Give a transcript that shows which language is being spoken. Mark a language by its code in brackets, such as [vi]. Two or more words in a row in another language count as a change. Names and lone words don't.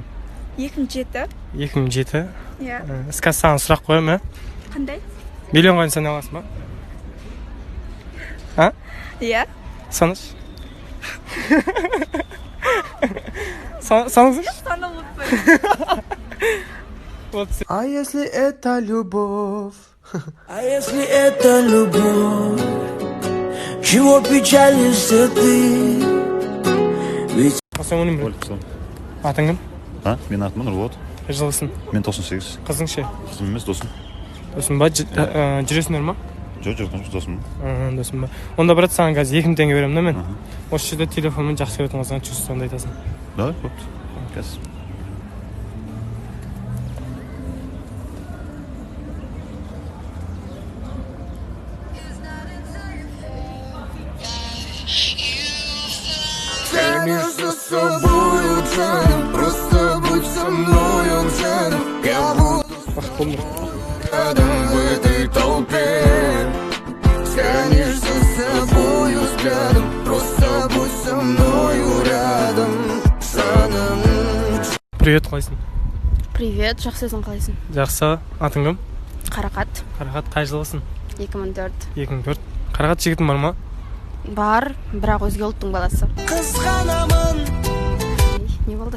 [kk] 2007. 2007. Иә. Қазір саған сұрақ қоямын, Қандай? Миллион қойын сана аласың ба? Иә. Санаш? Санасың? Сана ұмытпай. [ru] А если это любовь? А если это любовь, чего печалишься ты? Ведь... [kk] Атың кім? Мен атым Нұрболат. Қай жылғысың? Мен 98. Қызың ше? Қызым емес, досым. Досың ба? Жүресіңдер ма? Жоқ, досым. Досың ба? Онда, брат, саған қазір 2000 теңге беремін да мен. Осы жерде телефонмен жақсы көретін болсаң, чувствоңды айтасың. Да, қойыпты. Қазір. [ru] Конечно, с собою, Джан, просто будь со мною, Джан. Я буду рядом в этой толпе. Тянешься с собою взглядом, просто будь со мною рядом, [kk] Жаным. Привет, қалайсың? Привет, жақсы, өзің қалайсың? Жақсы, атың кім? Қарақат. Қарақат, қай жылғысың? 2004. 2004. Қарақат жігітің бар ма? Бар, бірақ өзге ұлттың баласы. Қызғанамын. Не болды?